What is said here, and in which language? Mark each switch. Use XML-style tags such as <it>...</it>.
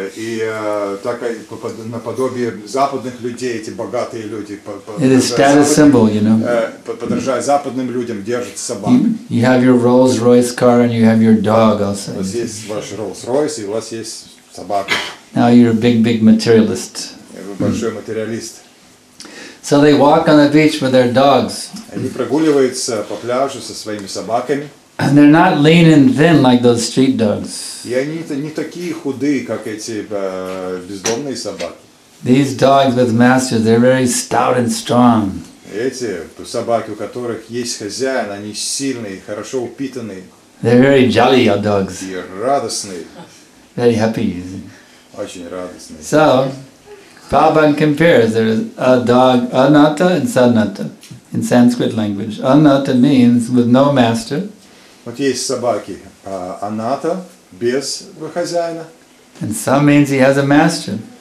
<ru>И так наподобие западных людей, эти богатые люди,</ru> <en>It is status symbol, you know.</en> <ru>подражая западным людям, держат собак.</ru> <en>You have your Rolls-Royce car and you have your dog also.</en> <ru>У вас есть ваш Rolls-Royce, и у вас есть собака.</ru> <en>Now you're a big materialist.</en> <ru>Вы большой материалист.</ru> <en>So they walk on the beach with their dogs.</en> <ru>Они прогуливаются по пляжу со своими собаками.</ru> <en>And they're not lean and thin like those street dogs.</en> <ru>И они не такие худые, как эти бездомные собаки.</ru> <en>These dogs with masters, they're very stout and strong.</en> <ru>Эти собаки, у которых есть хозяин, они сильные, хорошо упитанные.</ru> <en>They're very jolly dogs.</en> <ru>И радостные.</ru> <en>Very happy.</en> <ru>Очень радостные.</ru> <en>So, Prabhupada compares, there is a dog, anatta and sanatta, in Sanskrit language. Anatta means with no master.</en> <ru>Вот есть собаки аната, без хозяина.</ru> <en>And some means he has a master.</en>